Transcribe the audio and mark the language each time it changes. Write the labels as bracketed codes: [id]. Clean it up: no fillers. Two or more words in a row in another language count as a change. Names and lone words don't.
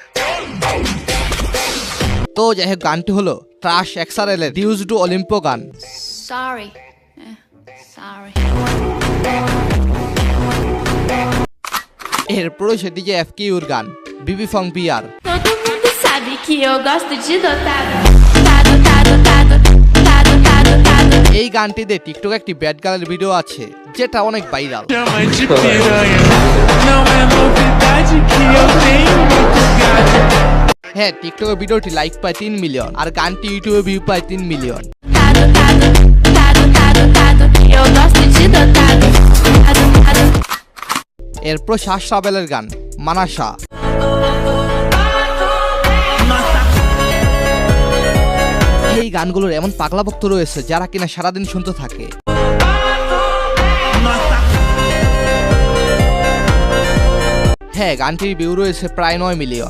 [bn] তো যাই হোক, গানটি হলো ট্রাশ এক্সআরএল এর ডিউজ টু অলিম্পো গান। Sorry. এরপর সে ডিজে এফকিউর গান বিবি ফং বিআর। [pt] Todo mundo sabe que eu gosto de dotado. [bn] এই গানটিতে টিকটক একটি [en] bad girl's [bn] ভিডিও আছে, যেটা অনেক ভাইরাল। হ্যাঁ, টিকটকের ভিডিওটি লাইক পায় 3 মিলিয়ন, আর গানটি ইউটিউবে ভিউ পায় 3 মিলিয়ন। [pt] Eu gosto de dotado. [bn] এরপর শাস রাবেলের গান মানাসা। এই গানগুলোর এমন পাগলা ভক্ত রয়েছে যারা কিনা সারাদিন শুনতে থাকে। হ্যাঁ, গানটির ভিউ রয়েছে প্রায় 9 মিলিয়ন।